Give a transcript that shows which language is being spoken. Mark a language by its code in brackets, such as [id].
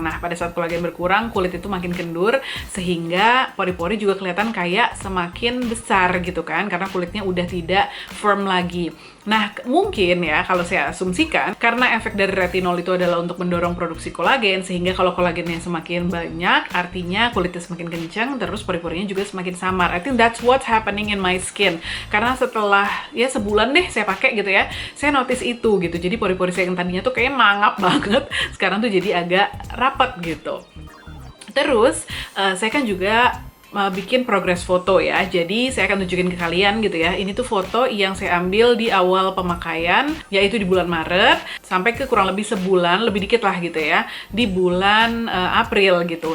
[id] Nah pada saat kolagen berkurang, kulit itu makin kendur sehingga pori-pori juga kelihatan kayak semakin besar gitu kan, karena kulitnya udah tidak firm lagi. Nah, mungkin ya kalau saya asumsikan karena efek dari retinol itu adalah untuk mendorong produksi kolagen, sehingga kalau kolagennya semakin banyak, artinya kulitnya semakin kencang, terus pori-porinya juga semakin samar. [en] I think that's what's happening in my skin. [id] Karena setelah ya sebulan deh saya pakai gitu ya, saya notice itu gitu. Jadi pori-pori saya yang tadinya tuh kayak mangap banget, sekarang tuh jadi agak rapat gitu. Terus saya kan juga bikin progress foto ya. Jadi saya akan tunjukin ke kalian gitu ya. Ini tuh foto yang saya ambil di awal pemakaian, yaitu di bulan Maret sampai ke kurang lebih sebulan, lebih dikit lah gitu ya, di bulan April gitu.